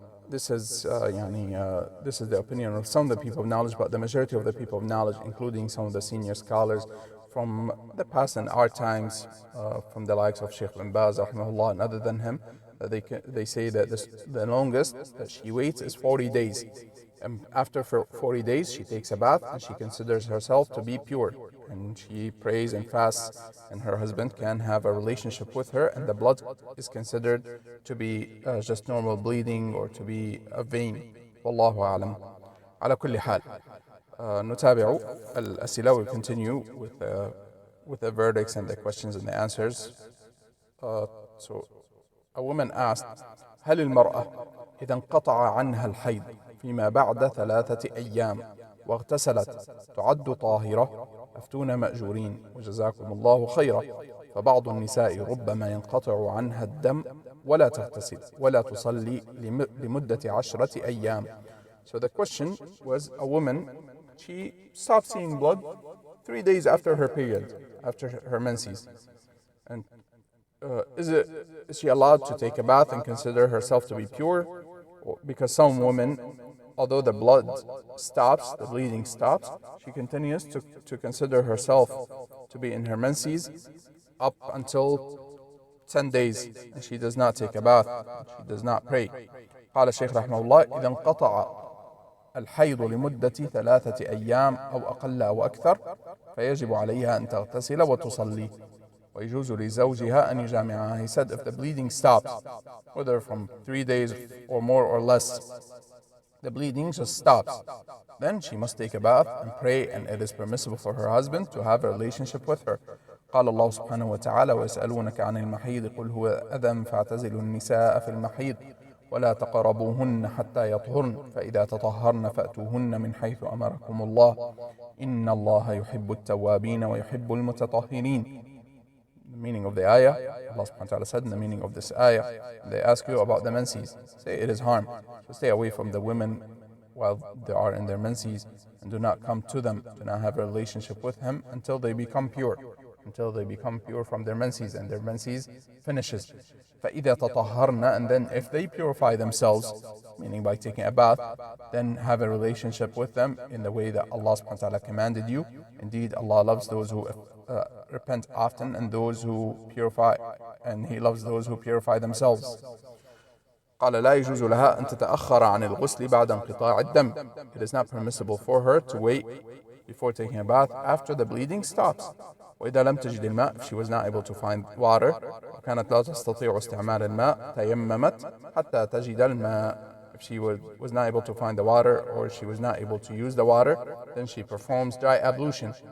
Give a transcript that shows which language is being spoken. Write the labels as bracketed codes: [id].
[en] This is the opinion of some of the people of knowledge, but the majority of the people of knowledge, including some of the senior scholars from the past and our times, from the likes of Sheikh bin Baz rahimahullah and other than him, they say that the longest that she waits is 40 days. And after 40 days, she takes a bath and she considers herself to be pure. And she prays and fasts, and her husband can have a relationship with her, and the blood is considered to be just normal bleeding or to be a vein. [ar] Wallahu a'lam. على كل حال, نتابع الأسئلة. [en] We'll continue with the verdicts and the questions and the answers. So a woman asked, [ar] هل المرأة إذا انقطع عنها الحيض فيما بعد 3 أيام واغتسلت تعد طاهرة؟ أفتونا مأجورين وجزاكم الله خيرا. فبعض النساء ربما ينقطع عنها الدم ولا تغتسل ولا تصلي لمدة 10 أيام. [en] So the question was, a woman, she stopped seeing blood 3 days after her period, after her menses. And is she allowed to take a bath and consider herself to be pure? Because some women, although the blood stops, the bleeding stops, she continues to consider herself to be in her menses up until 10 days, and she does not take a bath, she does not pray. [ar] قال الشيخ رحمه الله: إذا انقطع الحيض لمدة 3 أيام أو أقل أو أكثر فيجب عليها أن تغتسل وتصلي ويجوز لزوجها أن يجامعها. [en] He said if the bleeding stops, whether from 3 days or more or less, the bleeding just stops, then she must take a bath and pray, and it is permissible for her husband to have a relationship with her. [ar] قال الله سبحانه وتعالى: ويسألونك عن المحيض قل هو أذى فاعتزلوا النساء في المحيض ولا تقربوهن حتى يطهرن فإذا تطهرن فأتوهن من حيث أمركم الله إن الله يحب التوابين ويحب المتطهرين. [en] The meaning of the ayah, Allah subhanahu wa ta'ala said in the meaning of this ayah, they ask you about the menses, say it is harm, so stay away from the women while they are in their menses, and do not come to them, do not have a relationship with him until they become pure from their menses, and their menses finishes. [ar] فَإِذَا تَطَهَّرْنَ, [en] and then if they purify themselves, meaning by taking a bath, then have a relationship with them in the way that Allah subhanahu wa ta'ala commanded you. Indeed, Allah loves those who repent often and those who purify, and He loves those who purify themselves. [ar] قال لا يجوز لها أن تتأخر عن الغسل بعد انقطاع الدم. [en] It is not permissible for her to wait before taking a bath after the bleeding stops. [ar] وإذا لم تجد الماء, [en] if she was not able to find water, [ar] وكانت لا تستطيع استعمال الماء تيممت حتى تجد الماء. [en] if she was not able to find the water or she was not able to use the water, then she performs dry ablution.